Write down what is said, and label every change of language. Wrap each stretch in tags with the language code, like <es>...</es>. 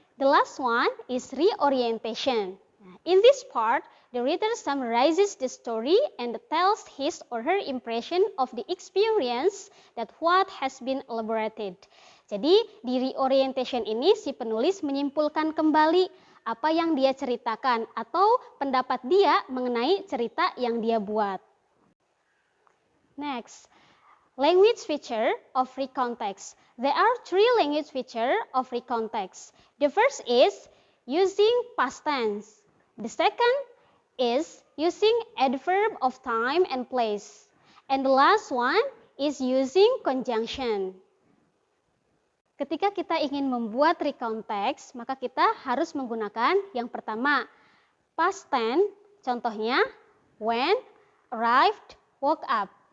<en>The last one is reorientation. In this part, the reader summarizes the story and tells his or her impression of the experience that what has been elaborated.</en> <id>Jadi di reorientation ini si penulis menyimpulkan kembali apa yang dia ceritakan atau pendapat dia mengenai cerita yang dia buat.</id> <en>Next, language feature of recount text. There are three language features of recount text. The first is using past tense. The second is using adverb of time and place. And the last one is using conjunction.</en> <id>Ketika kita ingin membuat recount text, maka kita harus menggunakan yang pertama, past tense, contohnya when, arrived, woke up.</id>